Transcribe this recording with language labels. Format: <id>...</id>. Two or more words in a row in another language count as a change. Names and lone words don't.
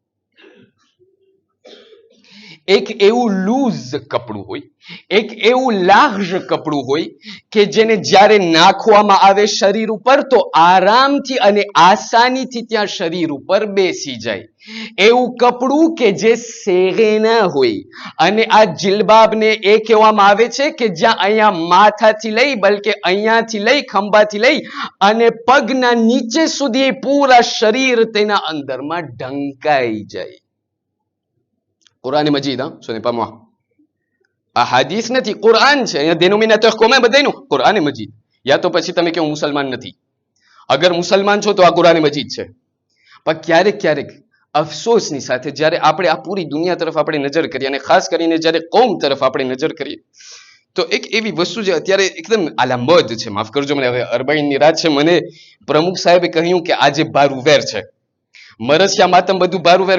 <gu>એક એવું લૂઝ કપડું હોય, એક એવું લાર્જ કપડું હોય કે જેને જ્યારે નાખવામાં આવે શરીર ઉપર તો આરામથી અને આસાનીથી ત્યાં શરીર ઉપર બેસી જાય, એવું કપડું કે જે સેગે ના હોય. અને આ જિલબાબને એ કહેવામાં આવે છે કે જ્યાં અહીંયા માથાથી લઈ, બલકે અહીંયાથી લઈ, ખંભાથી લઈ અને પગના નીચે સુધી પૂરા શરીર તેના અંદરમાં ઢંકાઈ જાય. કુરાન મજીદ,</gu> <fr>ce n'est pas moi.</fr> <gu>આ હાદીસ નથી, કુરાન છે. અહીંયા</gu> <fr>dénominateur commun</fr> <gu>બધાયનું કુરાન મજીદ. યા તો પછી તમે કહો મુસલમાન નથી. અગર મુસલમાન છો તો આ કુરાન મજીદ છે. પણ ક્યારેક ક્યારેક અફસોસની સાથે જ્યારે આપણે આ પૂરી દુનિયા તરફ આપણે નજર કરીએ, અને ખાસ કરીને જ્યારે કૌમ તરફ આપણે નજર કરીએ, તો એક એવી વસ્તુ જે અત્યારે એકદમ આલામદ છે, માફ કરજો મને, હવે અરબાઈનની રાત છે, મને પ્રમુખ સાહેબે કહ્યું કે આજે બારુવેર છે, મરસિયા માતમ બધું બારુવેર.</gu>